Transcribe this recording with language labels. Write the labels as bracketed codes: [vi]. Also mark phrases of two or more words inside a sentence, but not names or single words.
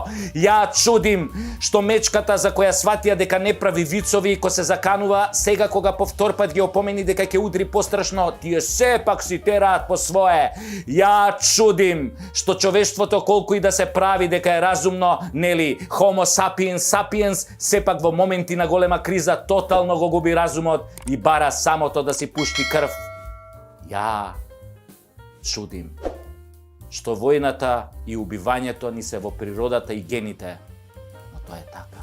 [mk] Ја чудим што мечката за која сватија дека не прави вицови и ко се заканува, сега кога повторпат ги опомени дека ќе удри пострашно, тие сепак си тераат по свое. Ја чудим што човештвото колку и да се прави дека е разумно, нели, [la] Homo sapiens sapiens, [mk] сепак во моменти на голема криза тотално го губи разумот и бара самото да си пушти крв. Ја чудим што војната и убивањето ни се во природата и гените, но тоа е така.